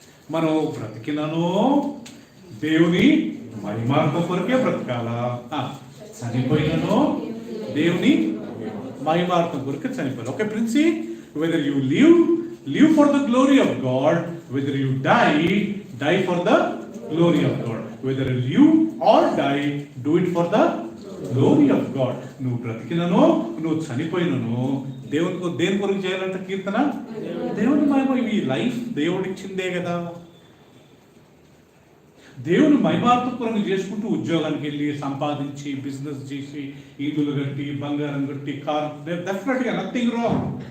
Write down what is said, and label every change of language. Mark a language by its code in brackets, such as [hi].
[te] మనం బ్రతికినను దేవుని మహిమార్థం కొరకే బ్రతకాలా, చనిపోయినను దేవుని మహిమార్థం కొరకే చనిపోయిన. [en] Okay principle, whether you live for the glory of God, whether you die for the glory of God. Whether you live or die, do it for the glory of God. [te] నువ్వు బ్రతికినను నువ్వు చనిపోయినను దేని కొరకు చేయాలంట? కీర్తన దేవుని మహిమ. ఈ లైఫ్ దేవుడిచ్చిందే కదా. దేవుని మహిమార్థం కొరకు చేసుకుంటూ ఉద్యోగానికి వెళ్ళి సంపాదించి బిజినెస్ చేసి ఇల్లులు కట్టి బంగారం కట్టి కార్, డెఫినెట్గా నథింగ్ రాంగ్.